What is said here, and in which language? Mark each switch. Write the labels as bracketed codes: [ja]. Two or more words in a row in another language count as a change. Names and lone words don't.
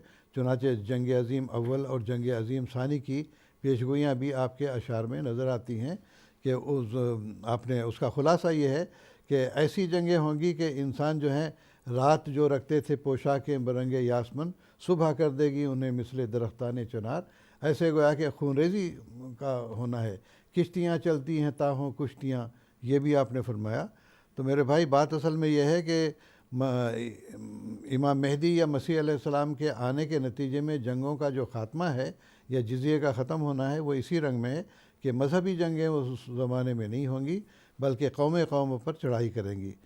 [ur] چنانچہ جنگ عظیم اول اور جنگ عظیم ثانی کی پیشگوئیاں بھی آپ کے اشعار میں نظر آتی ہیں کہ آپ نے اس کا خلاصہ یہ ہے کہ ایسی جنگیں ہوں گی کہ انسان جو ہیں رات جو رکھتے تھے پوشاک برنگ یاسمن، صبح کر دے گی انہیں مثل درختان چنار۔ ایسے گویا کہ خونریزی کا ہونا ہے، کشتیاں چلتی ہیں تاہوں کشتیاں، یہ بھی آپ نے فرمایا۔ تو میرے بھائی بات اصل میں یہ ہے کہ امام مہدی یا مسیح علیہ السلام کے آنے کے نتیجے میں جنگوں کا جو خاتمہ ہے یا جزیے کا ختم ہونا ہے وہ اسی رنگ میں ہے کہ مذہبی جنگیں اس زمانے میں نہیں ہوں گی، بلکہ قومیں قوموں پر چڑھائی کریں گی۔